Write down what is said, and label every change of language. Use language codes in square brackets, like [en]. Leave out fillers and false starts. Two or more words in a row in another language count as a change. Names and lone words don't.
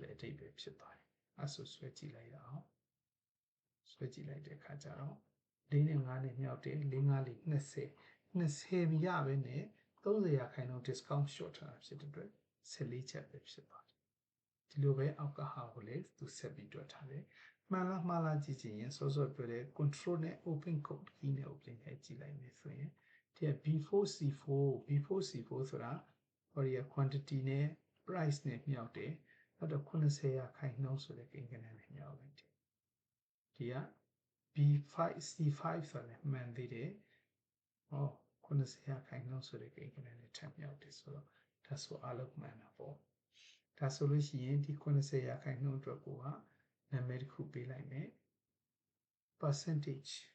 [my] တဲ့အဓိပ္ပာယ်ဖြစ်သွားတယ်အဲဆိုဆွဲကြည့်လိုက်ရအောင်ဆွဲကြည့်လိုက်တဲ့အခါကျတော့4နဲ့5နဲ့မြောက်တယ်4 5 4 20မရပဲနဲ့30ရာခိုင်နှုန်း [en] discount short [my] ထားတာဖြစ်တဲ့အတွက်14ချက်ပဲဖြစ်သွားတယ်ဒီလိုပဲအောက်ကဟာကိုလည်းသူဆက်ပြီးတွက်ထားတယ်မှန်လားမှားလားကြည့်ချင်ရင်စောစောပြောတဲ့ control နဲ့ [en] open code key [my] နဲ့ open ရိုက်ကြည့်လိုက်မယ်ဆိုရင်ဒီ B4C4 ဆိုတာဟောဒီ quantity နဲ့ price နဲ့မြောက်တယ်နောက်တော့90ရာခိုင်နှုန်းဆိုတဲ့ကိန်းဂဏန်းနဲ့မြောက်လိုက်တယ်ဒီက B5C5 ဆိုတဲ့မှန်သေးတယ်ဟော90ရာခိုင်နှုန်းဆိုတဲ့ကိန်းဂဏန်းနဲ့ထပ်မြောက်တယ်ဆိုတော့ဒါဆိုအလုံးမှန်တာပေါ့ဒါဆိုလို့ရှိရင်ဒီ90ရာခိုင်နှုန်းအတွက်ကိုကနာမည်တစ်ခုပေးလိုက်မယ် percentage